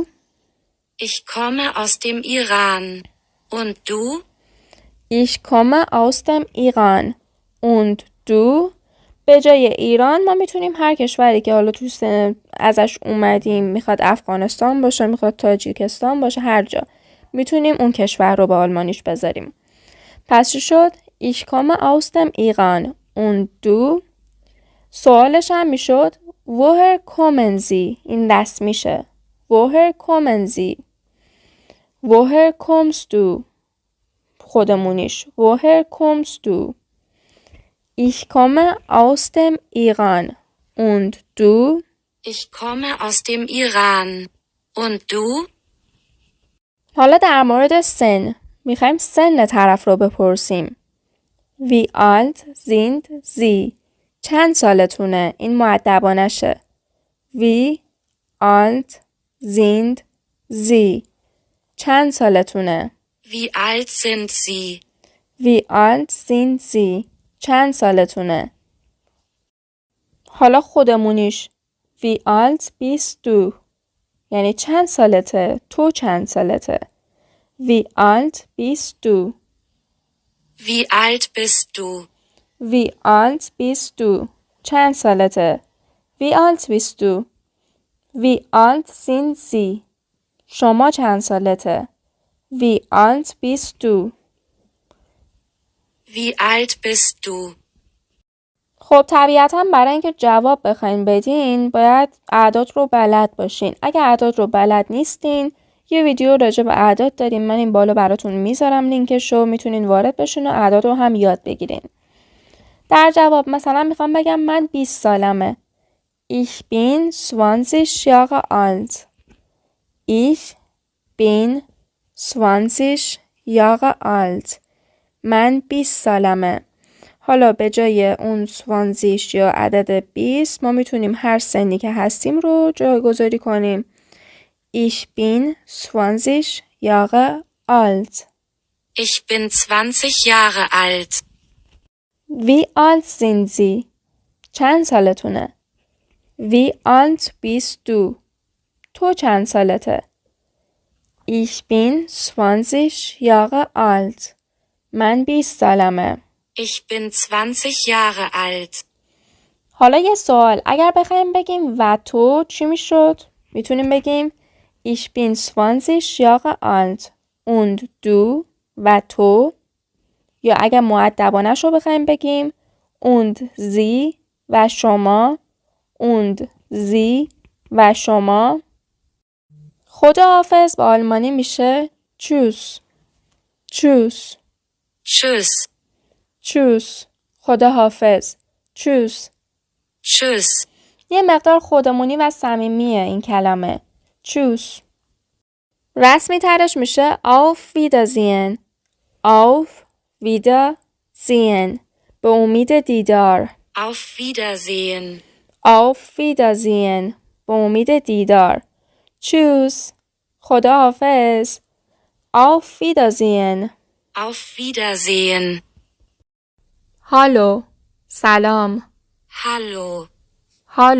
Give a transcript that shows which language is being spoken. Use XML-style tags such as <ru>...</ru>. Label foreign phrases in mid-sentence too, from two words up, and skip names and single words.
<de>Ich komme aus dem Iran. Und du? Ich komme aus dem Iran und du</de> <fa>به جای ایران ما میتونیم هر کشوری که حالا تو ازش اومدیم میخواد افغانستان باشه میخواد تاجیکستان باشه هر جا میتونیم اون کشور رو به آلمانیش بذاریم. پس چی شد؟</fa> <de>Ich komme aus dem Iran und du</de> <fa>سوالش هم میشد</fa> <de>Woher kommen Sie؟</de> <fa>این دست میشه.</fa> <de>Woher kommen Sie؟ Woher kommst du؟ خودمونیش. Woher kommst du؟ Ich komme aus dem Iran. Und du? Ich komme aus dem Iran. Und du?</de> <fa>حالا در مورد سن. میخوایم سن طرف رو بپرسیم.</fa> <de>Wie alt sind Sie؟</de> <fa>چند سالتونه؟ این مؤدبانشه.</fa> <de>Wie alt sind Sie؟</de> <fa>چند سالتونه؟</fa> <de>Wie alt sind Sie? Wie alt sind Sie؟</de> <fa>چند سالتونه؟ حالا خودمونیش.</fa> <de>Wie alt bist du؟</de> <fa>یعنی چند سالته؟ تو چند سالته؟</fa> <de>Wie alt bist du؟ Wie alt bist du? Wie alt bist du؟</de> <fa>چند سالته؟</fa> <de>Wie alt bist du؟ Wie alt sind Sie؟</de> <fa>شما چند سالته؟</fa> <de>Wie alt bist du؟ Wie alt bist du?</de> <fa>خب طبیعتا برای اینکه جواب بخواین بدین باید اعداد رو بلد باشین. اگه اعداد رو بلد نیستین یه ویدیو راجع به اعداد داریم من این بالا براتون میذارم لینکشو میتونین وارد بشین و اعداد رو هم یاد بگیرین. در جواب مثلا میخوام بگم من 20 سالمه.</fa> <de>Ich bin 20 Jahre alt. Ich bin 20 Jahre alt.</de> <fa>من 20 سالمه. حالا به جای اون 20 یا عدد 20 ما میتونیم هر سنی که هستیم رو جایگذاری کنیم.</fa> <de>Ich bin 20 Jahre alt. Ich bin 20 Jahre alt. Wie alt sind Sie?</de> <fa>چند سالتونه؟</fa> <de>Wie alt bist du?</de> <fa>تو چند سالته؟</fa> <de>Ich bin 20 Jahre alt.</de> <fa>من 20 سالمه.</fa> <de>Ich bin 20 Jahre alt.</de> <fa>حالا یه سوال، اگر بخوایم بگیم و تو چی میشد؟ میتونیم بگیم</fa> <de>Ich bin 20 Jahre alt und du</de> <fa>و تو، یا اگر مؤدبانش رو بخوایم بگیم</fa> <de>und sie</de> <fa>و شما</fa> <de>und sie</de> <fa>و شما. خداحافظ به آلمانی میشه tschüss.</fa> <de>tschüss. Tschüss. tschüss. خداحافظ. tschüss. Tschüss.</de> <fa>یه مقدار خودمونی و صمیمیه این کلمه. tschüss. رسمی ترش میشه</fa> <de>auf Wiedersehen. auf Wiedersehen.</de> <fa>به امید دیدار.</fa> <de>Auf Wiedersehen. auf Wiedersehen.</de> <fa>به امید دیدار. tschüss. خداحافظ.</fa> <de>auf Wiedersehen. Auf Wiedersehen. hallo. سلام. Hallo. hallo.</de>